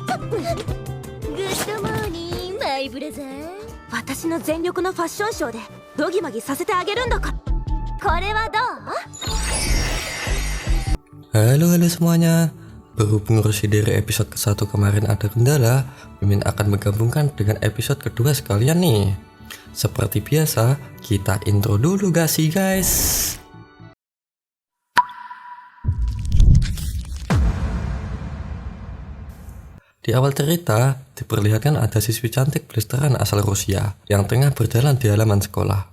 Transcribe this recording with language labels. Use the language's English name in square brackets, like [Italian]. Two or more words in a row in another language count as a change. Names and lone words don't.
[English] Good morning, my brother. [Japanese] 私の全力のファッションショーでドギマギさせてあげるんだから。これはどう? [Indonesian] Halo semuanya. Berhubung Roshi dari episode ke-1 kemarin ada kendala, Mimin akan menggabungkan dengan episode kedua sekalian nih. Seperti biasa, kita intro dulu gak sih guys? Di awal cerita, diperlihatkan ada siswi cantik blasteran asal Rusia yang tengah berjalan di halaman sekolah.